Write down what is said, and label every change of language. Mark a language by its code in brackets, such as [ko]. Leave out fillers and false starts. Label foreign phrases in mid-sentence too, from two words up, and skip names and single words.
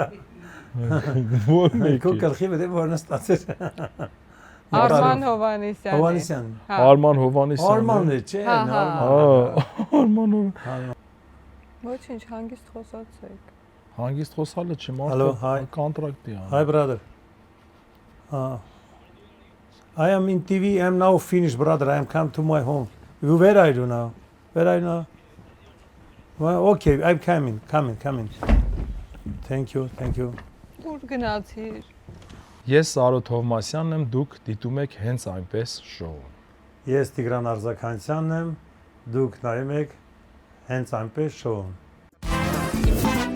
[hy] Որ Քո մեկին։ գլխի վրա որն ստացել։ Արման Հովանեսյան։ Հովանեսյան։ Արման Հովանեսյան։ Արմանն է, չէ, Հա, հա։ Արման։ Ոչինչ, հանգիստ խոսացեք։ Հանգիստ խոսալը չի, [en] Hello, hi. [hy] մարդը կոնտրակտի է։ [en] Hi brother. I am in TV. I am now finished, brother. I am come to my home. Where are you now? Where are you now? Well, okay, I'm coming. Thank you. [hy] Ուր գնացիր։ Ես Սարո Թովմասյանն եմ, դուք դիտում եք հենց այնպես շոուն։ Ես Տիգրան Արզականյանն եմ, դուք նայում եք հենց այնպես շոուն։